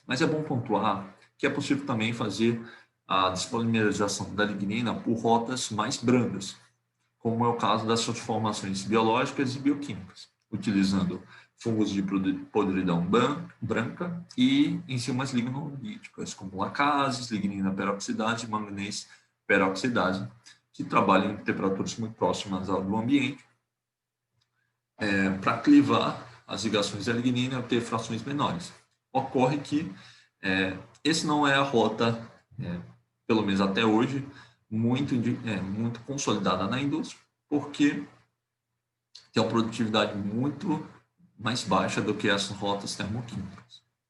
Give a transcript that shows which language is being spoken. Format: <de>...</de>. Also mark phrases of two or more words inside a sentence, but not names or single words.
<pt>Mas é bom pontuar que é possível também fazer a despolimerização da lignina por rotas mais brandas, como é o caso das transformações biológicas e bioquímicas, utilizando fungos de podridão branca e enzimas lignolíticas, como lacases, lignina peroxidase e manganês peroxidase, que trabalham em temperaturas muito próximas ao do ambiente, para clivar as ligações da lignina e obter frações menores. Ocorre que esse não é a rota, pelo menos até hoje, muito consolidada na indústria, porque tem uma produtividade muito mais baixa do que essas rotas termoquímicas.</pt>